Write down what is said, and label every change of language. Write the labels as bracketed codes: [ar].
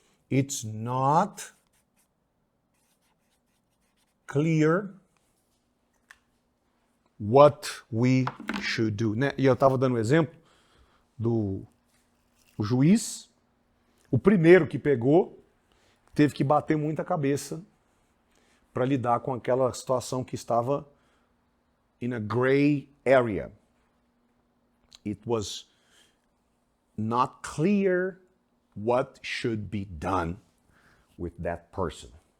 [en] It's not clear what we should do. [pt] Né? E eu estava dando o exemplo do juiz. O primeiro que pegou teve que bater muita cabeça para lidar com aquela situação que estava [en] in a gray area. It was not clear what should be done with that person.